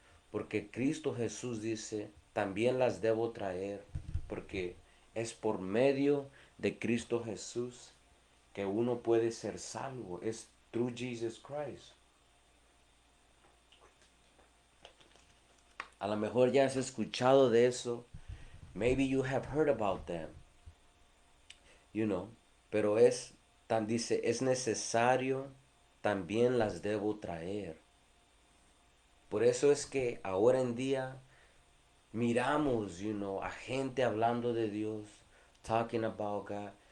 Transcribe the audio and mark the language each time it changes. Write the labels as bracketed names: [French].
[Spanish] Porque Cristo Jesús dice, también las debo traer, porque es por medio de Cristo Jesús que uno puede ser salvo. [English] Es through Jesus Christ. [Spanish] A lo mejor ya has escuchado de eso. [English] Maybe you have heard about them. [Spanish] Pero dice, es necesario, también las debo traer. Por eso es que ahora en día miramos, a gente hablando de Dios, talking about God.